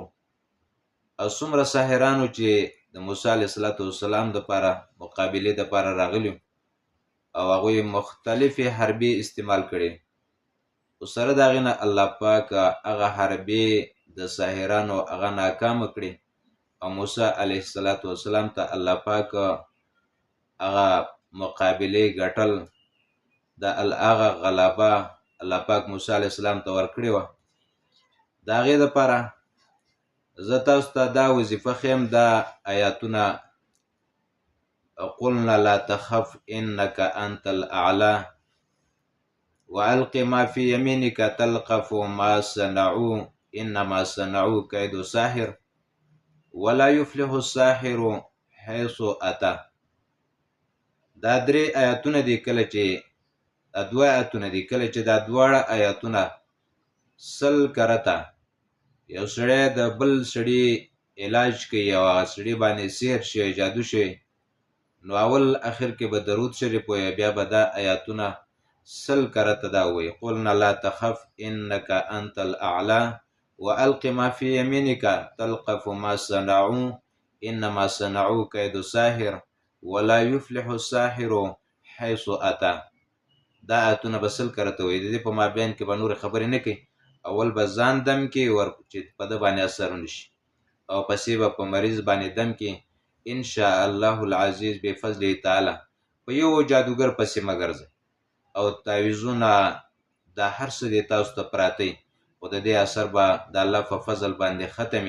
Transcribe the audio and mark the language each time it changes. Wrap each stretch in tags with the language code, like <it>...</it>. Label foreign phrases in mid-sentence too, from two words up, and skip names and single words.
<ps>او څومره ساحرانو چې د موسی</ps> <ar>علیه السلام</ar> <ps>دپاره مقابلې دپاره راغلي او هغوی مختلفې حربې استعمال کړي، خو سره د هغې نه الله پاک هغه حربې د ساحرانو هغه ناکامه کړي او موسی</ps> <ar>علیه السلام</ar> <ps>ته الله پاک هغه مقابلې ګټل، د هغه غلبه الله پاک موسی علیه السلام ته ورکړې وه. د هغې دپاره زه تاسو ته دا وظیفه ښیم، دا آیاتونه</ps> <ar>قلنا لا تخف انك انت الاعلى والق ما في يمينك تلقف ما صنعوا انما صنعوا كيد ساحر ولا يفلح الساحر حيث اتى.</ar> <ps>دا درې آیاتونه دي، کله چې دا دوه آیاتونه دي، کله چې دا دواړه آیاتونه 100 کرته یو سړی د بل سړي علاج کوي او هغه سړي باندې سحر شوی، جادو شوی، نو اول اخر کې به درود شریف وایي، بیا به دا آیاتونه 100 کرته دا وایي.</ps> <ar>قلنا لا تخف انك انت الاعلى والق ما في يمينك تلقف ما صنعوا انما صنعوا كيد ساحر ولا يفلح الساحر حيث اتى.</ar> <ps>دا آیاتونه به 100 کرته وایي. د دې په مابین کې به نورې خبرې نه کوي. اول به ځان دم کې چې په ده باندې اثر ونشي، او پسې به په مریض باندې دم کې</ps> <ar>ان شاء الله العزیز بفضله تعالی.</ar> <ps>په یو جادوګر پسې مه ګرځئ او تعویضونه دا هر څه دی تاسو ته پراته، خو د دې اثر به د الله په فضل باندې ختمي.</ps>